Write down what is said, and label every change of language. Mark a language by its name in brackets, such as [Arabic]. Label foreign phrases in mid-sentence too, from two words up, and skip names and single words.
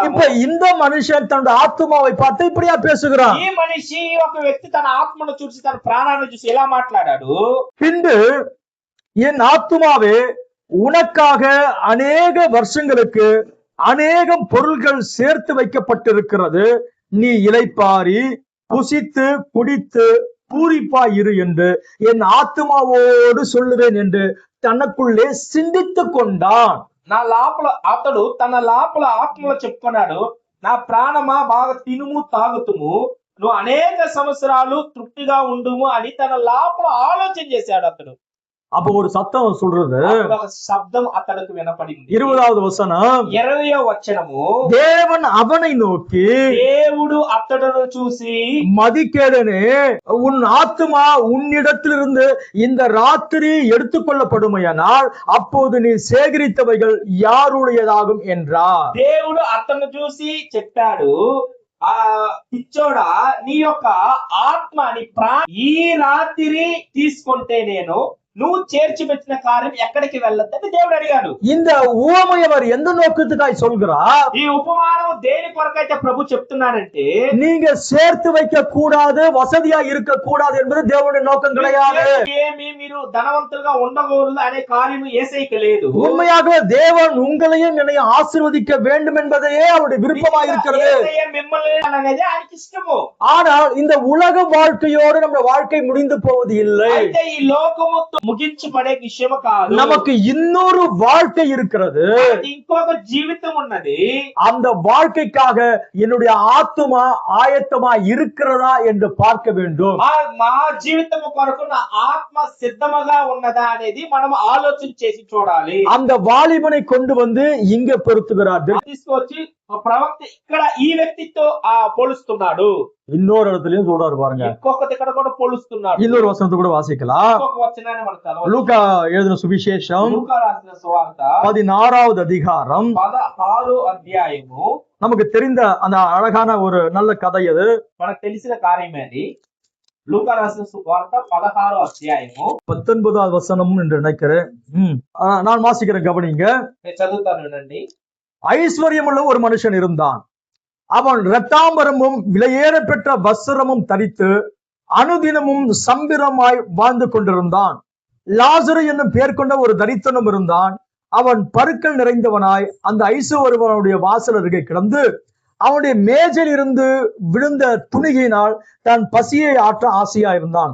[Tamil] இப்ப இந்த மனுஷன் தன்னுடைய ஆத்துமாவை பார்த்து இப்படியா பேசுகிறான். [Telugu] ఈ మనిషి ఒక వ్యక్తి తన ఆత్మను చూసి తన ప్రాణాన్ని చూసి ఎలా మాట్లాడాడు. [Tamil] பின்பு என் ஆத்துமாவே உனக்காக அநேக வருஷங்களுக்கு அநேகம் பொருள்கள் சேர்த்து வைக்கப்பட்டிருக்கிறது, நீ இளைப்பாரி புசித்து குடித்து பூரிப்பாய் இரு என்று என் ஆத்துமாவோடு சொல்லுவேன் என்று தனக்குள்ளே சிந்தித்துக் கொண்டான். [Telugu] నా లోపల అతడు తన లోపల ఆత్మలో చెప్పుకున్నాడు, నా ప్రాణమా బాగా తినుము తాగుతుము, నువ్వు అనేక సంవత్సరాలు తృప్తిగా ఉండుము అని తన లోపల ఆలోచన చేశాడు అతడు. [Tamil] அப்ப ஒரு சத்தம் சொல்றது, [Telugu] ఒక శబ్దం అతడికి వినపడింది. [Tamil] 20வது வசனம், [Telugu] 20వ వచనము, [Tamil] தேவன் அவனை நோக்கி [Telugu] దేవుడు అతడును చూసి, [Tamil] மதிகேடனே உன் ஆத்துமா உன்னிடத்திலிருந்து இந்த ராத்திரி எடுத்துக்கொள்ளப்படுமையானால் அப்போது நீ சேகரித்தவைகள் யாருடையதாகும் என்றார். [Telugu] దేవుడు అతను చూసి చెప్పాడు, ఆ పిచ్చోడా, నీ యొక్క ఆత్మ నీ ఈ రాత్రి తీసుకుంటే నువ్వు చేర్చి పెట్టిన కార్యం ఎక్కడికి వెళ్ళొద్దని దేవుడు అడిగాడు. [Tamil] இந்த உவமையை அவர் எந்த நோக்கத்துக்காய் சொல்கிறார்? [Telugu] ఈ ఉపమానం దేని కొరకైతే ప్రభు చెప్తున్నాడంటే, [Tamil] நீங்க சேர்த்து வைக்க கூடாது, வசதியா இருக்க கூடாது என்பது தேவனுடைய நோக்கம் கிடையாது. [Telugu] మీరు ధనవంతులుగా ఉండకూడదు అనే కార్యం యేసయ్యకి లేదు. [Tamil] உண்மையாகவே தேவன் உங்களையும் என்னையும் ஆசீர்வதிக்க வேண்டும் என்பதையே அவருடைய விருப்பமா இருக்கிறது. [Telugu] మిమ్మల్ని అనేది ఆయనకి ఇష్టము. [Tamil] ஆனால் இந்த உலக வாழ்க்கையோடு நம்ம வாழ்க்கை முடிந்து போவது இல்லை. [Telugu] అయితే ఈ లోకము ముగించబడే విషయం కాదు. [Tamil] நமக்கு இன்னொரு வாழ்க்கை இருக்கிறது, [Telugu] ఇంకొక జీవితం ఉన్నది. [Tamil] அந்த வாழ்க்கைக்காக என்னுடைய ஆத்துமா ஆயத்தமா இருக்கிறதா என்று பார்க்க வேண்டும். [Telugu] మా జీవితం కొరకు నా ఆత్మ సిద్ధముగా ఉన్నదా అనేది మనం ఆలోచన చేసి చూడాలి. [Tamil] அந்த வாலிபனை கொண்டு வந்து இங்க பொருத்துகிறார். [Telugu] తీసుకొచ్చి ప్రవక్త ఇక్కడ ఈ వ్యక్తితో పోలుస్తున్నాడు. [Tamil] இன்னொரு இடத்துலயும் சொல்றாரு பாருங்க. [Telugu] ఇంకొక దగ్గర కూడా పోలుస్తున్నాడు. [Tamil] இன்னொரு వచనத்தை கூட வாசிக்கலாம். [Telugu] ఇంకొక వచనాన్ని మనం చదవాలి. [Tamil] லூக்கா எழுதின சுவிசேஷம் [Telugu] లూకా రాసిన సువార్త [Tamil] 16வது அதிகாரம் [Telugu] 16వ అధ్యాయము. [Tamil] நமக்கு தெரிந்த அந்த அழகான ஒரு நல்ல கதை. அது [Telugu] మనకు తెలిసిన కార్యమే అది. లూకా రాసిన సువార్త 16వ అధ్యాయము [Tamil] 19வது வசனம் என்று நினைக்கிறேன். நான் வாசிக்கிறேன், கவனிங்க. [Telugu] నేను చదువుతాను వినండి. [Tamil] ஐஸ்வர்யமுள்ள ஒரு மனுஷன் இருந்தான். அவன் இரத்தாம்பரமும் விலையேற பெற்ற வஸ்திரமும் தரித்து அனுதினமும் சம்பிரமாய் வாழ்ந்து கொண்டிருந்தான். லாசரு என்னும் பெயர் கொண்ட ஒரு தரித்திரனும் இருந்தான். அவன் பருக்கள் நிறைந்தவனாய் அந்த ஐஸ்வர்யவனுடைய வாசல் அருகே கிடந்து அவனுடைய மேஜையில் இருந்து விழுந்த துணிகையினால் தான் பசியை ஆற்ற ஆசையா இருந்தான்.